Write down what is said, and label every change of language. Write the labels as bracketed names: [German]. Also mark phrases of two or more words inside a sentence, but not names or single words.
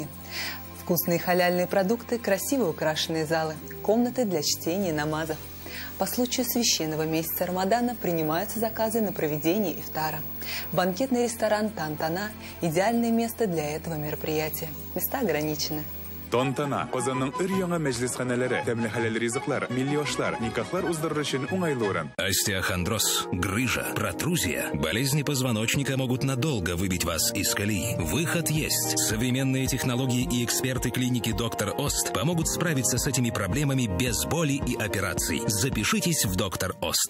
[Russian] Вкусные халяльные продукты, красиво украшенные залы, комнаты для чтения намазов. По случаю священного месяца Рамадана принимаются заказы на проведение ифтара. Банкетный ресторан «Тантана» – идеальное место для этого мероприятия. Места ограничены. [Tatar] Тантана – Казанның өр-яңа мәҗлесханәләре, тәмле хәләл ризыклар, миллионлар, никахлар уздырыр өчен уңайлы урын. [Russian] Остеохондроз, грыжа, протрузия, болезни позвоночника могут надолго выбить вас из колеи. Выход есть. Современные технологии и эксперты клиники «Доктор Ост» помогут справиться с этими проблемами без боли и операций. Запишитесь в «Доктор Ост».